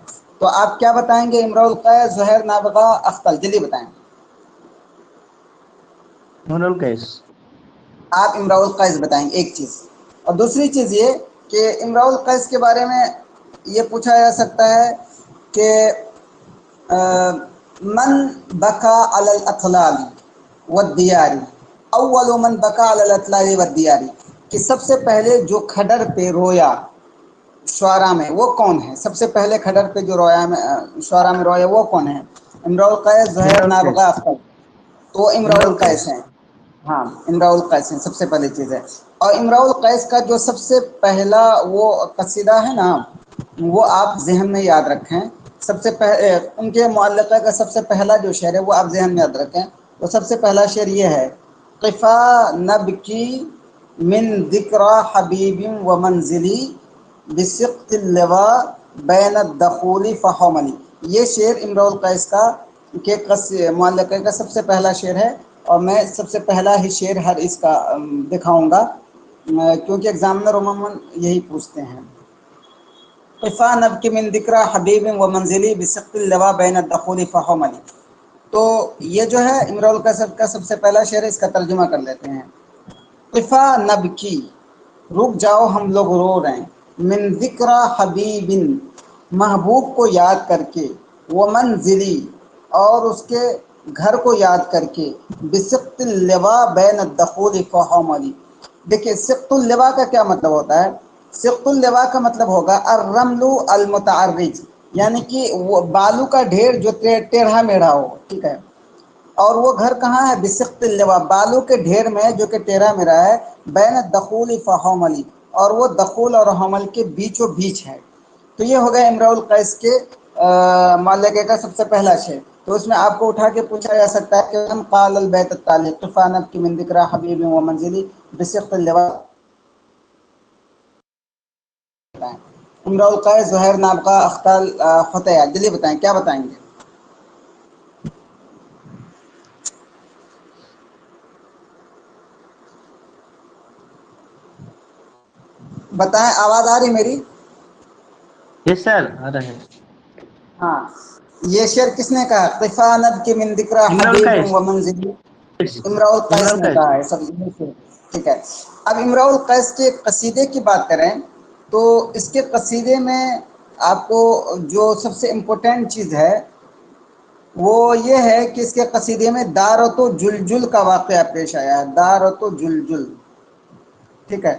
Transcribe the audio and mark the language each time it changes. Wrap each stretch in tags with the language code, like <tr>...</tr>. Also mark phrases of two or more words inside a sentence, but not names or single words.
<ur>تو آپ کیا بتائیں گے؟ امراء القیس، زہیر، نابغہ، اختل، جلدی بتائیں۔ امرؤ القیس۔ آپ امراء القیس بتائیں گے ایک چیز، اور دوسری چیز یہ کہ امراء القیس کے بارے میں یہ پوچھا جا سکتا ہے کہ</ur> <ar>من بکا علی الاطلال والدیار، اول من بکا علی الاطلال والدیار،</ar> <ur>کہ سب سے پہلے جو کھڈر پہ رویا شعراء میں وہ کون ہے؟ سب سے پہلے کھڈر پہ جو رویا میں شعراء میں رویا وہ کون ہے؟ امراء القیس، زہیر، امرؤ نابغہ، القیس۔ اختل، تو امراء امرؤ القیس القیس۔ ہیں۔ ہاں امراء القیس ہیں، سب سے پہلی چیز ہے۔ اور امراء القیس کا جو سب سے پہلا وہ قصیدہ ہے نا، وہ آپ ذہن میں یاد رکھیں، سب سے پہلے ان کے معلقہ کا سب سے پہلا جو شعر ہے وہ آپ ذہن میں یاد رکھیں، وہ سب سے پہلا شعر یہ ہے،</ur> <ar>قفا نبکی من ذکری حبیب و منزلی بسقط اللواء بین الدخول فحوملی۔</ar> <ur>یہ شعر امراء القیس کا کے معلقہ کا سب سے پہلا شعر ہے، اور میں سب سے پہلا ہی شعر ہر اس کا دکھاؤں گا کیونکہ ایگزامنر عموماً یہی پوچھتے ہیں۔</ur> <ar>قفا نبکی من ذکری حبیب و منزلی بسقط اللواء بین الدخول فحوملی۔</ar> <ur>تو یہ جو ہے امراء القیس کا سب سے پہلا شعر ہے، اس کا ترجمہ کر لیتے ہیں۔</ur> <ar>قفا نبکی،</ar> <ur>رک جاؤ ہم لوگ رو رہے ہیں،</ur> <ar>من ذکری حبیب،</ar> <ur>محبوب کو یاد کر کے، وہ منزلی، اور اس کے گھر کو یاد کر کے،</ur> <ar>بسقط اللواء بین الدخول فحوملی۔</ar> <ur>دیکھیے</ur> <ar>سقط اللواء</ar> <ur>کا کیا مطلب ہوتا ہے؟</ur> <ar>سقط اللواء</ar> <ur>کا مطلب ہوگا</ur> <ar>الرمل المتعرج،</ar> <ur>یعنی کہ وہ بالو کا ڈھیر جو ٹیڑھا میڑھا ہو، ٹھیک ہے۔ اور وہ گھر کہاں ہے؟</ur> <ar>بسقط اللواء،</ar> <ur>بالو کے ڈھیر میں جو کہ ٹیڑھا میڑھا ہے،</ur> <ar>بین الدخول فحوملی،</ar> <ur>اور وہ دخول اور حمل کے بیچوں بیچ ہے۔ تو یہ ہو گیا امراء القیس کے معلقے کا سب سے پہلا شعر۔ تو اس میں آپ کو اٹھا کے پوچھا جا سکتا ہے کہ</ur> <ar>من قال البیت التالی قفا نبکی من ذکری حبیب و منزلی بسقط اللواء،</ar> <ur>امراء القیس، زہیر، نابغہ، اختل، فتح، جلدی بتائیں کیا بتائیں گے؟ بتائیں، آواز آ رہی میری؟</ur> <en>yes sir</en> <ur>آ رہا ہے۔ ہاں، یہ شعر کس نے کہا؟</ur> <ar>قفا نبکی من ذکری</ar> <ur>امرؤ</ur> <ar>حبیب</ar> <ur>القیس۔</ur> <ar>و منزلی،</ar> <ur>امراء امرؤ القیس نے القیس۔ کہا ہے سب، ٹھیک ہے۔ اب امراء القیس کے قصیدے کی بات کریں تو اس کے قصیدے میں آپ کو جو سب سے امپورٹنٹ چیز ہے وہ یہ ہے کہ اس کے قصیدے میں دارت و جلجل کا واقعہ پیش آیا ہے، دارت و جلجل، ٹھیک ہے۔</ur>